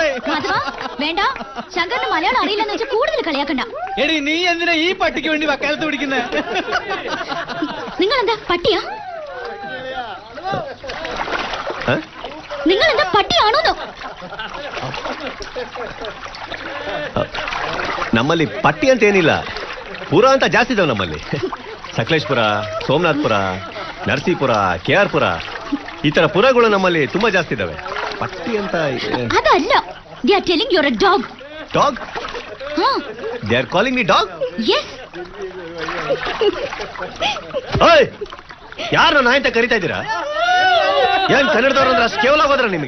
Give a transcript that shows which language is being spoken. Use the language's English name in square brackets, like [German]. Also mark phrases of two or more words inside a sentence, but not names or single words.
[Malayalam] വേണ്ട, ശങ്കറിന് മലയാളം അറിയില്ലെന്ന് വെച്ചാൽ കൂടുതൽ കളിയാക്കണ്ട. എടി, നീ എന്തിനാ ഈ പട്ടിക്ക് വേണ്ടി വക്കാലത്ത് പിടിക്കുന്നേ? നിങ്ങളെന്താ പട്ടിയാ? നിങ്ങളെന്താ പട്ടിയാണോന്നോ? [Kannada] ನಮ್ಮಲ್ಲಿ ಪಟ್ಟಿ ಅಂತ ಏನಿಲ್ಲ, ಪುರ ಅಂತ ಜಾಸ್ತಿ ಇದಾವೆ ನಮ್ಮಲ್ಲಿ. ಸಕಲೇಶ್ಪುರ, ಸೋಮನಾಥ್ಪುರ, ನರಸೀಪುರ, KR ಪುರ, ಈ ತರ ಪುರಗಳು ನಮ್ಮಲ್ಲಿ ತುಂಬಾ ಜಾಸ್ತಿ ಇದಾವೆ. ಪಟ್ಟಿ ಅಂತ ಅದಲ್ಲ. [English] They are telling you're a dog. Dog? They are calling me dog? Yes. [Kannada] ಓಯ್, ಯಾರು ನಾಯಿ ಅಂತ ಕರಿತಾ ಇದ್ದೀರಾ? ಏನ್ ಕನ್ನಡದವ್ರು ಅಂದ್ರೆ ಅಷ್ಟು ಕೇವಲ ಹೋದ್ರ ನಿಮಗೆ?